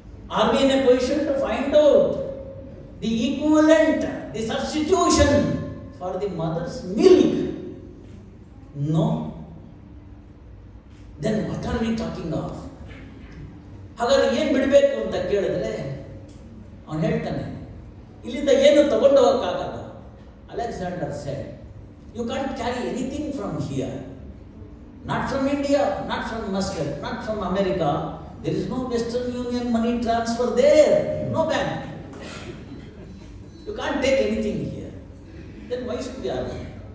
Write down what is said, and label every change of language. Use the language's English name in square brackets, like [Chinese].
[English] Are we in a position to find out the equivalent, the substitution for the mother's milk? No. Then what are we talking of? [Kannada] ಹಾಗಾದ್ರೆ ಏನು ಬಿಡಬೇಕು ಅಂತ ಕೇಳಿದ್ರೆ ಅವನು ಹೇಳ್ತಾನೆ, ಇಲ್ಲಿಂದ ಏನು ತಗೊಂಡು ಹೋಗೋಕ್ಕಾಗಲ್ಲ. [English] Alexander said, you can't carry anything from here. Not from India, not from Muscat, not from America. There is no Western Union money transfer there, no bank. You can't take anything here. Then why should we argue?